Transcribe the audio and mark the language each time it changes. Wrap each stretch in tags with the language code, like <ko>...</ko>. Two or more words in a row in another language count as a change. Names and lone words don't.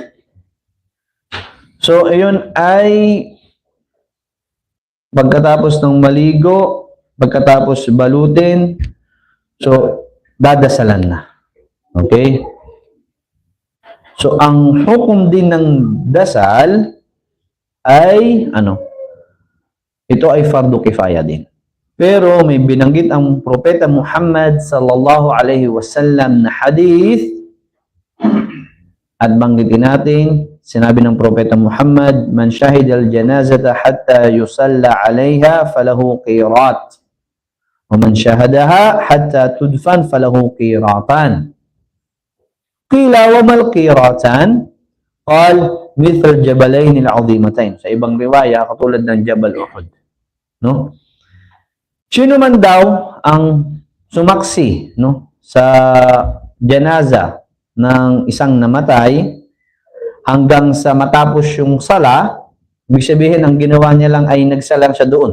<tl>So, ayun ay pagkatapos ng maligo, pagkatapos balutin, so, dadasalan na. Okay? So, ang hukom din ng dasal ay, ito ay</tl> <ar>فرض كفاية</ar> <tl>din. Pero may binanggit ang Propeta Muhammad</tl> <ar>صلى الله عليه وسلم</ar> <tl>na hadith at banggitin natin, sinabi ng Propeta Muhammad,</tl> <ar>من شهد الجنازة حتى يصلى عليها فله قيراط. ومن شهدها حتى تدفن فله قيراطان. قيل وما القيراطان? قال مثل الجبلين العظيمين.</ar> <tl>Sa ibang riwaya, katulad ng Jabal Uhud. No? Sino man daw ang sumaksi, no, sa janaza ng isang namatay hanggang sa matapos yung sala, ibig sabihin ang ginawa niya lang ay nagsalang siya doon.</tl>